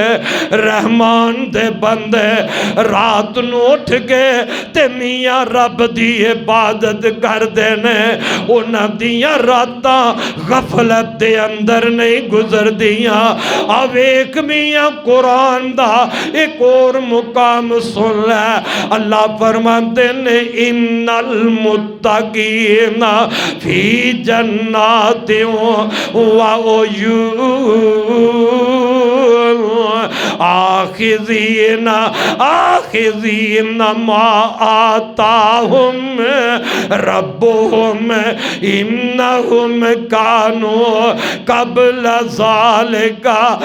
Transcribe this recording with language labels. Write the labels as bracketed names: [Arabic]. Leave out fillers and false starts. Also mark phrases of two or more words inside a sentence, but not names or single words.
[Punjabi] رحمان دے بندے رات نوں اٹھ کے تے میاں رب دی عبادت کرتے نے. انہاں دیاں راتاں غفلت دے اندر نہیں گزردیاں. آویکھ میاں قرآن دا ایک اور مقام سن لے. اللہ فرماتے نے [Arabic] إن المتقين في جنات وعيون آخذين ما آتاهم ربهم إنهم كانوا قبل ذلك